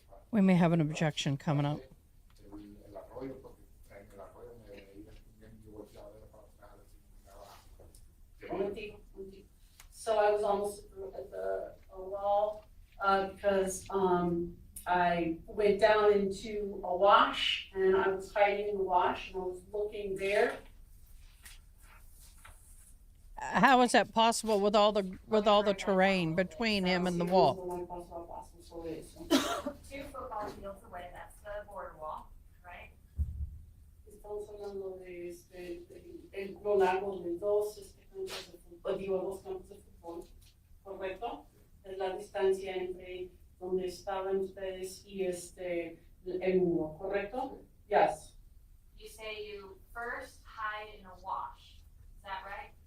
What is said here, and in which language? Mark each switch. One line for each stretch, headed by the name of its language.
English: We may have an objection coming up.
Spanish: El arroyo, porque en el arroyo me iba bien y volteaba a ver para atrás, así me Momentico.
English: So I was almost at the wall because I went down into a wash and I was hiding in the wash and I was looking there. How is that possible with all the terrain between him and the wall? 2 football fields away, that's the border wall, right?
Spanish: Estamos hablando de lo largo de dos campos de fútbol, digo, 2 campos de fútbol, ¿correcto? Es la distancia entre donde estaban ustedes y el muro, ¿correcto?
English: Yes. You say you first hide in a wash, is that right?